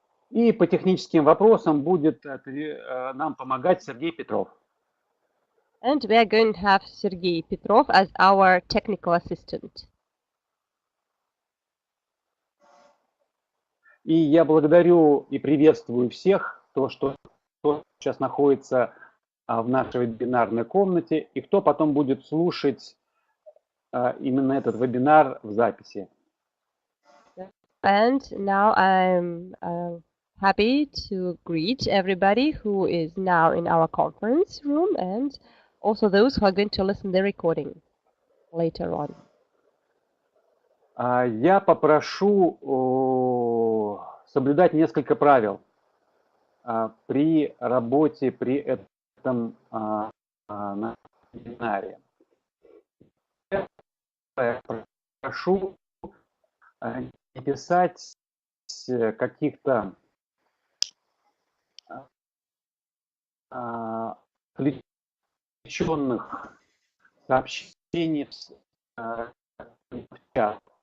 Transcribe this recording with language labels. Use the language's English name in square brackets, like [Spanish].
[Russian] И по техническим вопросам будет нам помогать Сергей Петров. [English] And we are going to have Sergey Petrov as our technical assistant. [Russian] И я благодарю и приветствую всех, кто сейчас находится в нашей вебинарной комнате и кто потом будет слушать именно этот вебинар в записи. [English] And now I'm happy to greet everybody who is now in our conference room and also those who are going to listen to the recording later on. [Russian] Я попрошу соблюдать несколько правил при работе при этом вебинаре. Я прошу не писать каких-то отвлеченных сообщений в чат.